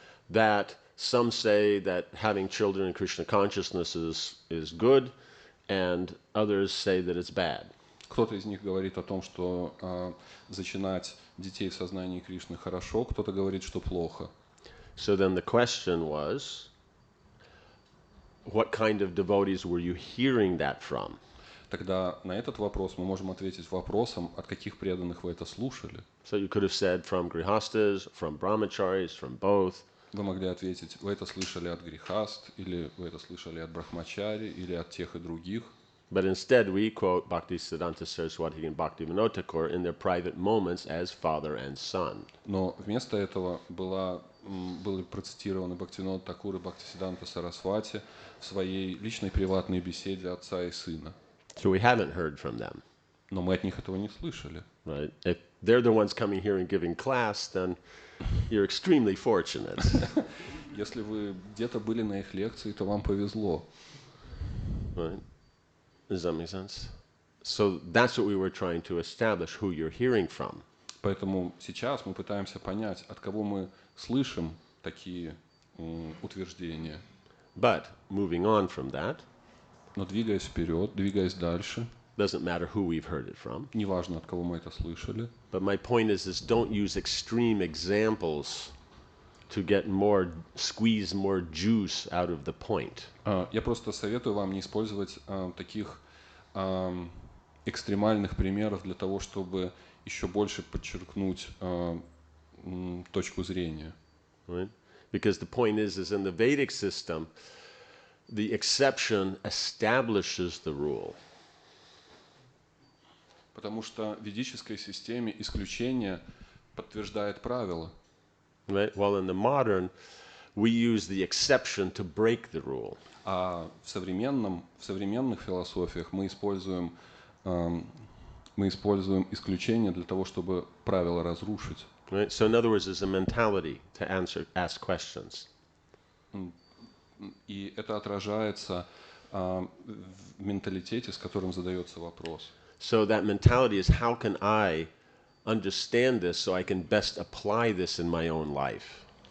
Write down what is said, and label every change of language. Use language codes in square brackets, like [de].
[en] That some say that having children in Krishna consciousness is good, and others say that it's bad. [ru] Кто-то из них говорит о том, что зачинать детей в сознании Кришны хорошо, кто-то говорит, что плохо. [en] So then the question was, what kind of devotees were you hearing that from? [ru] Тогда на этот вопрос мы можем ответить вопросом, от каких преданных вы это слушали. [en] So you could have said from grihastas, from brahmacharis, from both. [ru] Вы могли ответить, вы это слышали от грихаст, или вы это слышали от брахмачари, или от тех и других. [en] But instead we quote Bhaktisiddhanta Saraswati and Bhaktivinoda Thakur in their private moments as father and son. [ru] Но вместо этого были процитированы Бхактивинода Такур и Бхактисиддханта Сарасвати в своей личной приватной беседе отца и сына. [en] So we haven't heard from them. [ru] Но мы от них этого не слышали. [en] Right? If they're the ones coming here and giving class, then you're extremely fortunate. [ru] Если вы где-то были на их лекции, то вам повезло. [en] Right? Does that make sense? So that's what we were trying to establish, who you're hearing from. [ru] Поэтому сейчас мы пытаемся понять, от кого мы слышим такие утверждения. [en] But moving on from that, [ru] Но двигаясь вперед, двигаясь дальше, [en] doesn't matter who we've heard it from. [ru] неважно, от кого мы это слышали. [en] But my point is don't use extreme examples to get squeeze more juice out of the point. [ru] Я просто советую вам не использовать таких экстремальных примеров для того, чтобы еще больше подчеркнуть точку зрения. [en] Right? Because the point is in the Vedic system, the exception establishes the rule. [ru] Потому что в ведической системе исключение подтверждает правило. [en] Right? While in the modern, we use the exception to break the rule. [ru] А в современных философиях мы используем исключение для того, чтобы правило разрушить. [en] Right? So in other words, there's a mentality to ask questions. [ru] И это отражается в менталитете, с которым задается вопрос. [en] So that mentality is, how can I understand this so I can best apply this in my own life?